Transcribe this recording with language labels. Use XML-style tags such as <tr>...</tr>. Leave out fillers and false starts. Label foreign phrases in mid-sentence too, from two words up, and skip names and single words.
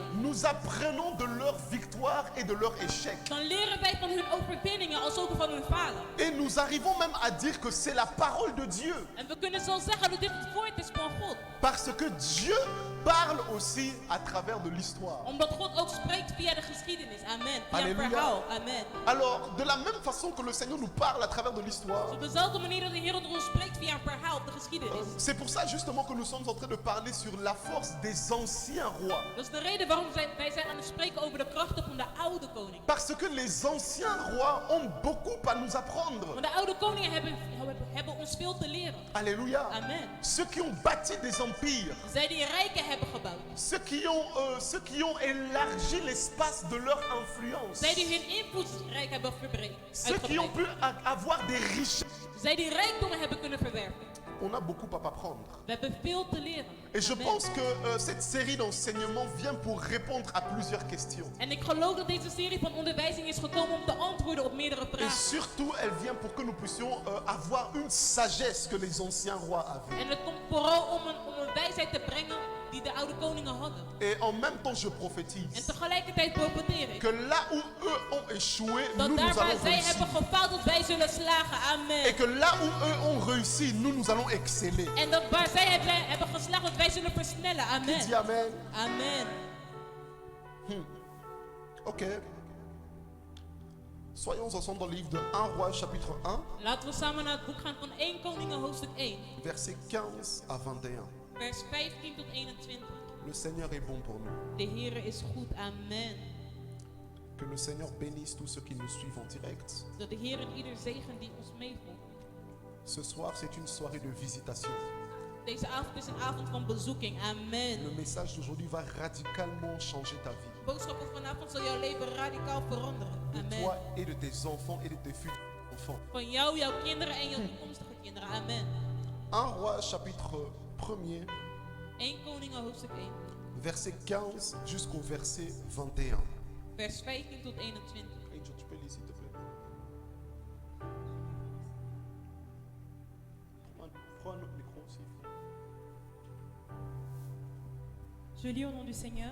<fr>nous apprenons de leur victoire et de leur échec.</fr> <nl>dan leren wij van hun overwinningen als ook van hun falen.</nl> <fr>Et nous arrivons même à dire que c'est la parole de Dieu.</fr> <nl>En we kunnen zo zeggen dat dit het woord is van God.</nl> <fr>Parce que Dieu parle aussi à travers de l'histoire.</fr> <nl>Omdat God ook spreekt via de geschiedenis. Amen. Via een</nl> <fr>Alléluia.</fr> <nl>verhaal.</nl> <fr>Amen. Alors, de la même façon que le Seigneur nous parle à travers de l'histoire,</fr> <nl>Op dezelfde manier dat de Heer tot ons spreekt via een verhaal op de geschiedenis.</nl> <fr>c'est pour ça justement que nous sommes en train de parler sur la force des anciens rois.</fr> <nl>Dat is de reden waarom wij zijn aan het spreken over de krachten van de oude koning.</nl> <fr>Parce que les anciens rois ont beaucoup à nous apprendre.</fr> <nl>Want de oude koningen hebben ons veel te leren.</nl> <fr>Alléluia. Amen. Ceux qui ont bâti des empires,</fr> <nl>Zij die rijken hebben gebouwd.</nl> <fr>ceux qui ont élargi l'espace de leur influence,</fr> <nl>Zij die hun invloedrijk hebben verbreed.</nl> <fr>ceux qui ont pu avoir des richesses.</fr> <nl>Zij die rijkdommen hebben kunnen verwerven.</nl> <fr>On a beaucoup à apprendre.</fr> <nl>We hebben veel te leren.</nl> <fr>Et je Amen. pense que cette série d'enseignements vient pour répondre à plusieurs questions.</fr> <nl>En ik geloof dat deze serie van onderwijzing is gekomen om te antwoorden op meerdere</nl> <fr>Et</fr> <nl>vragen.</nl> <fr>surtout, elle vient pour que nous puissions avoir une sagesse que les anciens rois avaient.</fr> <nl>En het komt vooral om een wijsheid te brengen die de oude koningen hadden.</nl> <fr>Et en même temps, je</fr> <nl>En</nl> <fr>prophétise</fr> <nl>tegelijkertijd profeteer ik</nl> <fr>que là où eux ont échoué,</fr> <nl>dat</nl> <fr>nous</fr> <nl>daar waar</nl> <fr>allons</fr> <nl>zij</nl> <fr>réussir.</fr> <nl>hebben gefaald, dat wij zullen slagen.</nl> <fr>Et Amen. que là où eux ont réussi, nous allons exceller.</fr> <nl>En dat waar zij hebben geslaagd, dat wij zullen versnellen.</nl> <fr>Qui dit Amen. Amen? Amen. Ok. Soyons ensemble dans le livre de 1 Roi, chapitre 1,</fr> <nl>Laten we samen naar het boek gaan van 1 Koningen, hoofdstuk 1.</nl> <fr>versets 15 à 21.</fr> <nl>Vers 15 tot 21.</nl> <fr>Le Seigneur est bon pour nous.</fr> <nl>De Heere is goed.</nl> <fr>Amen. Que le Seigneur bénisse tous ceux qui nous suivent en direct.</fr> <nl>Dat de Heer en ieder zegen die ons meevolgt.</nl> <fr>Ce soir, c'est une soirée de visitation.</fr> <nl>Deze avond is een avond van bezoeking.</nl> <fr>Le Amen. message d'aujourd'hui va radicalement changer ta vie.</fr> <nl>De boodschap van vanavond zal jouw leven radicaal veranderen.</nl> <fr>De Amen. toi et de tes enfants et de tes futurs enfants.</fr> <nl>Van jou, jouw kinderen en jouw toekomstige kinderen.</nl> <fr>Amen. 1 Roi, chapitre 1er,</fr> <nl>1 Koningen, hoofdstuk 1.</nl> <fr>verset 15 jusqu'au verset 21.</fr> <nl>Vers 15 tot 21.</nl> <fr>Angel, tu peux lire s'il te plaît. Prends un autre micro aussi. Je lis au nom du Seigneur.</fr>